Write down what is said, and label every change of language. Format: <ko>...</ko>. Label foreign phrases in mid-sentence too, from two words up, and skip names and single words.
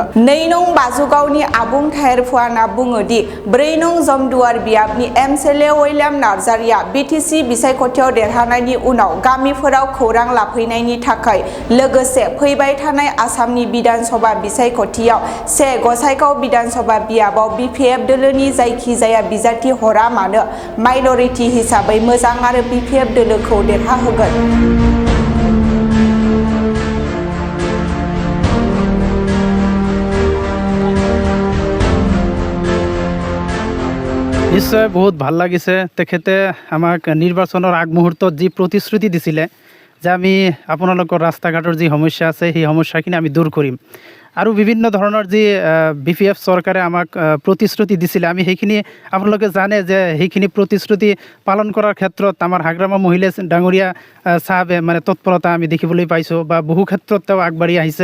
<brx>2 नं बाजुगावनि आबुं थायेरफुआना बुङो दि 4 नं जमदुवार बियाबनि एमएलए उइलियाम नार्जारिया बिटिसि बिसायख'थियाव देरहानायनि उनाव गामिफोराव खौरां लाफैनायनि थाखाय लोगोसे फैबाय थानाय आसामनि बिधान सभा बिसायख'थियाव 1 गसाइगाव बिधान सभा बियाबाव बिपिएफ दोलोनि जायखि जाया बिजाथि हरा मानो माइनरिटि हिसाबै मोजां आरो बिपिएफ दोलोखौ देरहाहोगोन।</brx> <as>নিশ্চয় বহুত ভাল লাগিছে। তেখেতে আমাক নিৰ্বাচনৰ আগমুহূৰ্তত যি প্ৰতিশ্ৰুতি দিছিলে যে আমি আপোনালোকৰ ৰাস্তা ঘাটৰ যি সমস্যা আছে সেই সমস্যাখিনি আমি দূৰ কৰিম আৰু বিভিন্ন ধৰণৰ যি বিপিএফ চৰকাৰে আমাক প্ৰতিশ্ৰুতি দিছিলে আমি সেইখিনি আপোনালোকে জানে যে সেইখিনি প্ৰতিশ্ৰুতি পালন কৰাৰ ক্ষেত্ৰত আমাৰ হাগ্ৰামা মহিলা ডাঙৰীয়া চাহাবে মানে তৎপৰতা আমি দেখিবলৈ পাইছোঁ বা বহু ক্ষেত্ৰত তেওঁ আগবাঢ়ি আহিছে।</as>